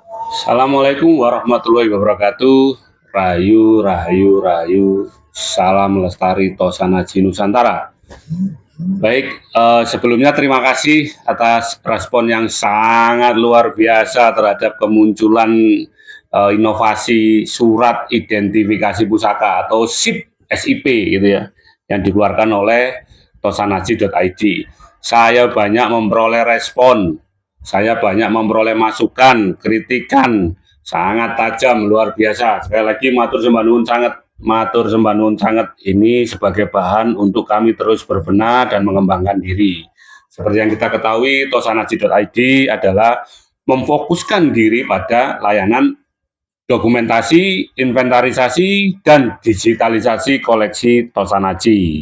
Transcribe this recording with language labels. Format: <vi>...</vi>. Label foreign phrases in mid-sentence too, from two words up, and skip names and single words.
<ar>Assalamualaikum warahmatullahi wabarakatuh.</ar> <jv>Rayu, rayu, rayu.</jv> <id>Salam lestari Tosanaji Nusantara. Baik, sebelumnya terima kasih atas respon yang sangat luar biasa terhadap kemunculan inovasi surat identifikasi pusaka atau SIP gitu ya, yang dikeluarkan oleh tosanaji.id. Saya banyak memperoleh respon, saya banyak memperoleh masukan, kritikan, sangat tajam, luar biasa. Sekali lagi</id> <jv>matur sembah nuwun</jv> <id>sangat,</id> <jv>matur sembah nuwun</jv> <id>sangat. Ini sebagai bahan untuk kami terus berbenah dan mengembangkan diri. Seperti yang kita ketahui, tosanaji.id adalah memfokuskan diri pada layanan dokumentasi, inventarisasi, dan digitalisasi koleksi Tosanaji.</id>